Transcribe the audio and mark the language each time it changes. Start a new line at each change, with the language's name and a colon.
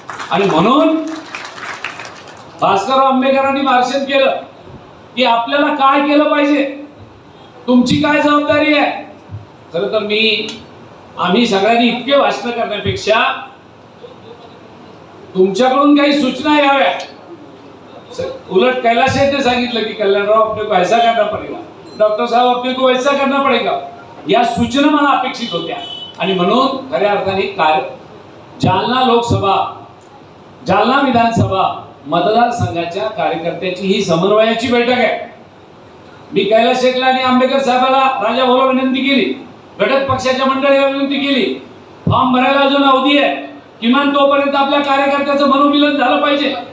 Marathi: आणि म्हणून भास्करराव आंबेडकरांनी भाषण केलं की आपल्याला काय केलं पाहिजे, तुमची काय जबाबदारी आहे। खरं तर आम्ही सगळ्यांनी इतके भाषण करण्यापेक्षा तुमच्याकडून काही सूचना याव्या। उलट कैलाश ने सांगितलं की
Hindi: कल्याणराव अपने को ऐसा करना पड़ेगा,
Marathi: डॉक्टर साहब अपने को वैसा करना पड़ेगा, या सूचना मला अपेक्षित होत्या। आणि म्हणून खऱ्या अर्थाने जालना लोकसभा, जालना विधानसभा मतदारसंघाच्या कार्यकर्त्याची ही समन्वयाची बैठक आहे। मी कैलास शेठला आणि आंबेडकर साहेबाला राजाभाऊला विनंती केली, घटक पक्षाच्या मंडळीला विनंती केली, फॉर्म भरायला अजून अवधी आहे, किमान तोपर्यंत आपल्या कार्यकर्त्याचं मनोमिलन झालं पाहिजे।